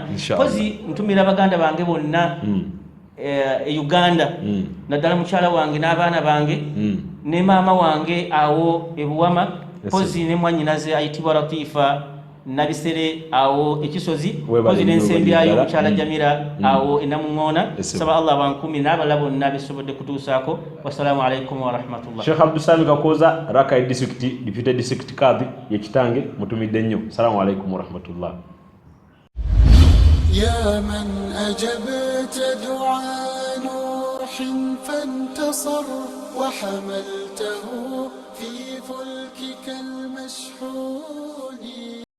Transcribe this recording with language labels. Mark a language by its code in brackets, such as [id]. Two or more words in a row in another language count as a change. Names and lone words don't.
[lg] Pozi ntumira baganda bange bonna Uganda naddala mukyala wange n'abaana bange ne maama wange awo ebuwama. Pozi ne mwannyinaze ayitibwa Latifa nabisere awo ekisozi. Pozi n'ensembyayo mukyala Jamira awo enamuŋŋoona. Saba Allah bankumi n'abalala bonna besobodde kutuusaako. [ar] والسلام عليكم ورحمة الله. [lg] Sheikh Abdul Sami Kakoza Rakai District [en] Deputy District Kadhi [lg] ye kitange mutumidde nnyo. [ar] السلام عليكم ورحمة الله. يا من أجبت دعاء نوح فانتصر وحملته في فلكك المشحون.